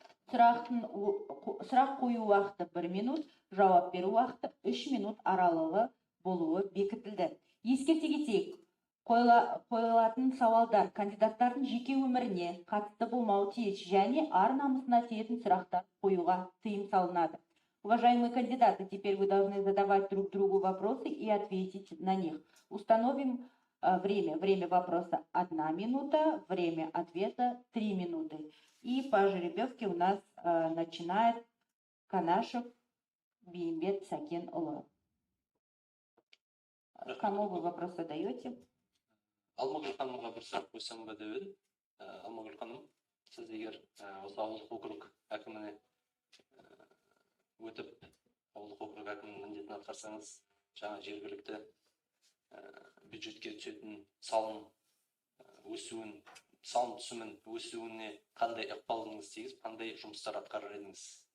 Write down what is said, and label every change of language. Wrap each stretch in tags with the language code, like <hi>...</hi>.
<kk>Сұрақ қою уақыты 1 минут, жауап беру уақыты 3 минут аралығы болуы бекітілді. Ескерте кетейік, қойылатын сауалдар кандидаттардың жеке өміріне қатысты болмауы тиіс және ар-намысына тиетін сұрақтар қоюға тыйым салынады.</kk> <ru>Уважаемые кандидаты, теперь вы должны задавать друг другу вопросы и ответить на них. Установим время. Время вопроса 1 минута, время ответа 3 минуты. И по жеребьевке у нас начинает Канашев Беймбет Сакен-Улы. Кому вы вопрос задаете?</ru> <kk>Алмагүл ханымға бір сұрақ қойсам ба деп едім. Алмагүл ханым, сіз егер осы ауылдық округ әкіміне өтіп, ауылдық округ әкімінің міндетін атқарсаңыз, жаңа жергілікті бюджетке түсетін салым түсімін өсуіне қандай ықпалыңыз тигізіп, қандай жұмыстар атқарар едіңіз?</kk>